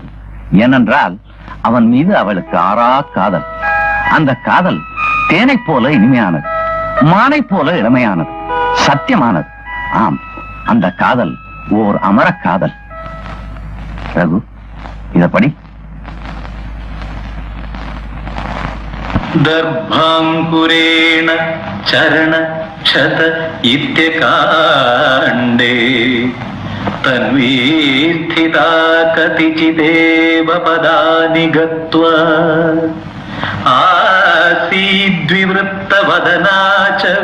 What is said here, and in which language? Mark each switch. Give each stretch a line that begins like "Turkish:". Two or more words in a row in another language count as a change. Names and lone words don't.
Tamil: ஏனென்றால் அவன் மீது அவளுக்கு ஆறா காதல். அந்த காதல் தேனைப் போல இனிமையானது, மானைப் போல இளமையானது, சத்தியமானது. ஆம், அந்த காதல் ஓர் அமர காதல். ரகு, இதப்படி.
Sanskrit: दर्भाङ्कुरेण चरण क्षत इत्यकाण्डे तन्वी स्थिता कतिचिदेव पदानि गत्वा आसीद्विवृत्तवदना च